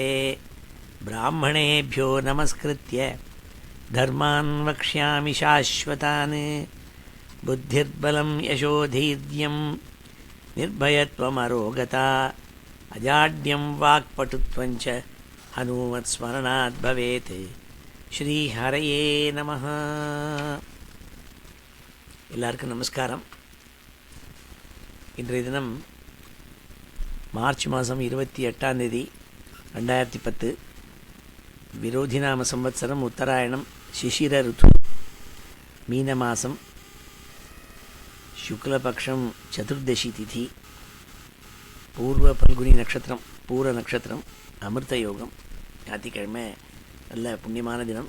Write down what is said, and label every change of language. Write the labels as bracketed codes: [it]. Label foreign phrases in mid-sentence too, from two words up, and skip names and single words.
[sa] ब्राह्मणेभ्यो नमस्कृत्य धर्मान् वक्ष्यामि शाश्वतान्। बुद्धिर्बलं यशोधैर्यं निर्भयत्वमरोगता अजाड्यं वाक्पटुत्वञ्च हनुमत्स्मरणात् भवेत्। [ta] ஸ்ரீஹரயே நமஹ. எல்லாருக்கும் நமஸ்காரம். இன்றைய தினம் மார்ச் மாதம் 28 2010 விரோதிநாம சம்வத்சரம் உத்தராயணம் சிசிர ருத்து மீன மாதம் சுக்லபக்ஷம் சதுர்தசி திதி பூர்வ பல்குனி நட்சத்திரம் பூர நட்சத்திரம் அமிர்த யோகம் ஞாயிற்றுக்கிழமை நல்ல புண்ணியமான தினம்.